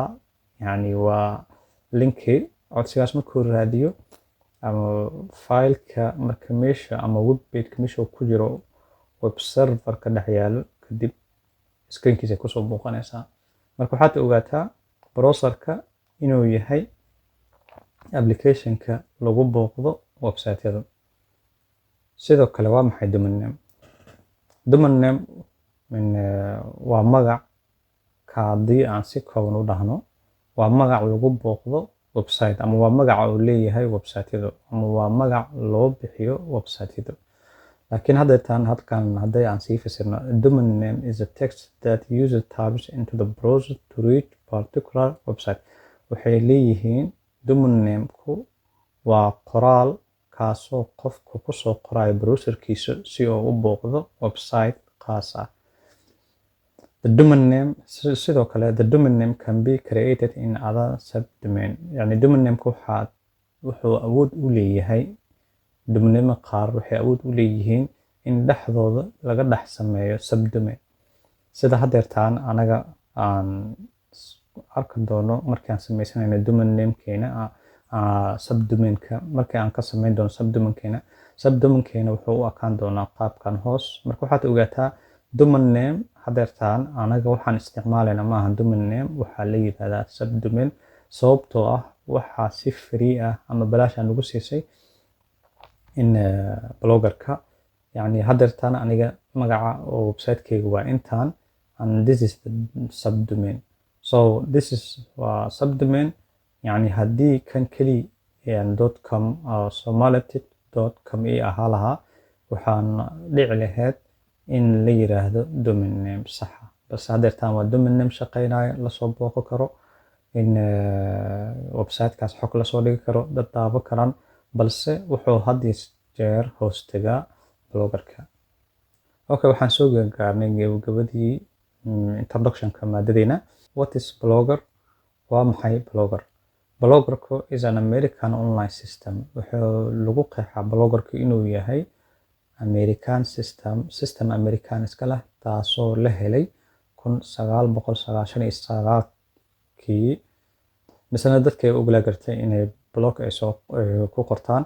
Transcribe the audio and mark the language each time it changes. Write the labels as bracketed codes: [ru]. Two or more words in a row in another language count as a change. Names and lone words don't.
[so] yani waa linki codsigaas markuu raadiyo ama fileka marka meesha ama [en] web page [so] meesha ku jiro web serverka dhex yaalo kadib screenkiisa kusoo booqanaysaa. marka waxaad ogaataa browserka inuu yahay applicationka lagu booqdo website-yada. Sidoo kale waa maxay [en] domain name? Domain name [so] waa magac haddii aan si kooban u dhahno waa magac lagu booqdo website ama waa magaca uu leeyahay website-yadu ama waa magac loo bixiyo website-yadu. Laakiin halkan hadday aan sii fasirno, [en] a domain name is a text that user types into the browser to reach particular website. [so] Waxay leeyihiin [en] domain name-ku [so] waa qoraal kaasoo qofku ku soo qorayo browserkiisa si uu u booqdo website khaas ah. [en] The domain name [so] sidoo kale [en] the domain name can be created in other subdomain. [so] Yani [en] domain name-ku [so] wuxuu awood u leeyahay domain qaar waxay awood u leeyihiin in dhexdooda laga dhex sameeyo subdomain. Sida hadeertaan anaga aan arki doono markii aan sameysanayno [en] domain name-keena [so] subdomain-ka markii aan ka sameyn doono subdomain-keena wuxuu u ekaan doonaa qaabkan hoos. Marka waxaad ogaataa [en] domain name [so] hadeertaan anaga waxaan isticmaalayna maaha [en] domain name, [so] waxaa la yiraahdaa subdomain sababtoo ah waxaa si free ah ama balaash aan ugu siisay in blogger-ka. Yani hadeertaan aniga magaca oo website-keyga waa intaan [en] and this is the subdomain. So this is subdomain. [so] Yani haddii kan keli .com somalitic.com ahaa lahaa waxaan dhici lahayd in la yiraahdo [en] domain name [so] sax ah. Balse hadeertaan waa [en] domain name [so] shaqeynayo, lasoo booqo karo, in website-kaas xog lasoo dhigi karo, dad daawan karaan, balse wuxuu had iyo jeer hoos tagaa blogger-ka. Okay, waxaan soo gaarnay gabagabadii introduction-ka maadadeena. [en] What is blogger? [so] Waa maxay blogger? [en] Blogger-ku is an American online system. [so] Wuxuu lagu qeexaa blogger-ku inuu yahay [en] American system [so] American iska leh taasoo la helay 1999kii. Misana dadkay u gartay inay blog ay soo ku qortaan.